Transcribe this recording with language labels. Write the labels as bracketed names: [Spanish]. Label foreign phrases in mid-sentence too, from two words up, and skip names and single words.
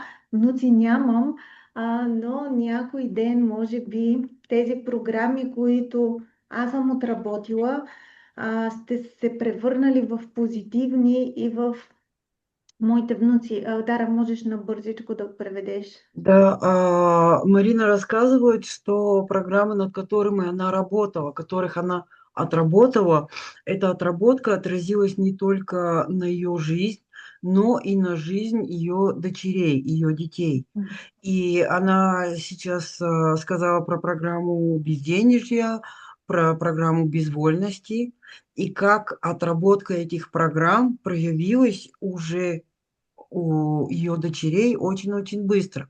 [Bulgarian] Внуци нямам, но някой ден, може би, тези програми, които аз съм отработила, сте се превърнали в позитивни и в моите внуци. Дара, можеш набързичко да преведеш. [Russian] Да, Марина рассказывает, что программы, над которыми она работала, которых она отработала, эта отработка отразилась не только на ее жизнь, но и на жизнь ее дочерей, ее детей. И она сейчас сказала про программу безденежья, про программу безвольности, и как отработка этих программ проявилась уже у ее дочерей очень-очень быстро.